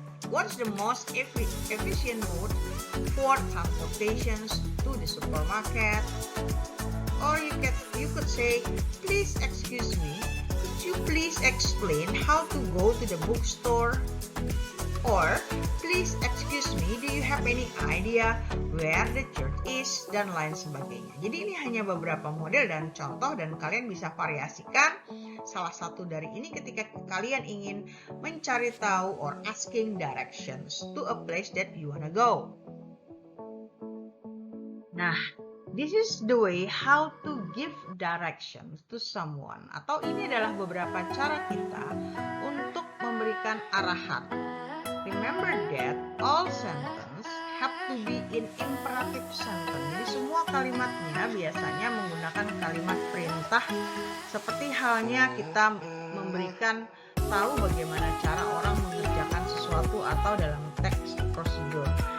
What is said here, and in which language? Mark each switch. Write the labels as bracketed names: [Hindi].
[English] What is the most efficient mode for transportation to the supermarket? Or you could say, please excuse me, could you please explain how to go to the bookstore? Or, please excuse me, do you have any idea where the church is? [Indonesian] Dan lain sebagainya. Jadi ini hanya beberapa model dan contoh dan kalian bisa variasikan salah satu dari ini ketika kalian ingin mencari tahu [English] or asking directions to a place that you wanna go. Nah, this is the way how to give directions to someone. [Indonesian] Atau ini adalah beberapa cara kita untuk memberikan arahan. [English] Remember that all sentence have to be in imperative sentence. [Indonesian] Jadi semua kalimatnya biasanya menggunakan kalimat perintah, seperti halnya kita memberikan tahu bagaimana cara orang mengerjakan sesuatu atau dalam teks prosedur.